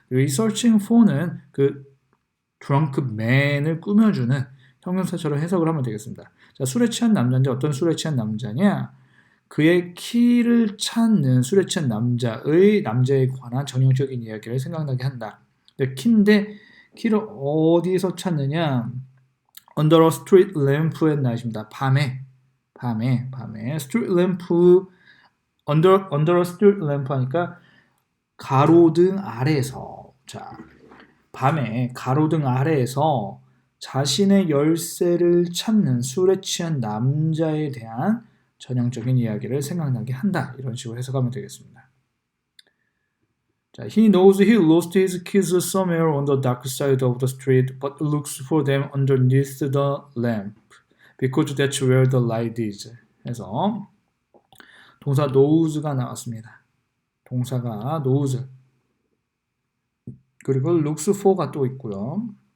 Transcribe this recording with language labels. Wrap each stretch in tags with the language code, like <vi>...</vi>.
<ko>searching for는 그 drunken man을 꾸며주는 형용사처럼 해석을 하면 되겠습니다. 자, 술에 취한 남자인데 어떤 술에 취한 남자냐? 그의 키를 찾는 술에 취한 남자에 관한 전형적인 이야기를 생각나게 한다. 키를 어디서 찾느냐?</ko> <en>Under a street lamp at night입니다.</en> <ko>밤에 street lamp under a street lamp 하니까 가로등 아래에서 자 밤에 가로등 아래에서 자신의 열쇠를 찾는 술에 취한 남자에 대한 전형적인 이야기를 생각나게 한다. 이런 식으로 해석하면 되겠습니다.</ko> <en>자, He knows he lost his keys somewhere on the dark side of the street, but looks for them underneath the lamp, because that's where the light is.</en> <ko>해서 동사 knows가 나왔습니다. 동사가 knows. 그리고 looks for가 또 있고요.</ko>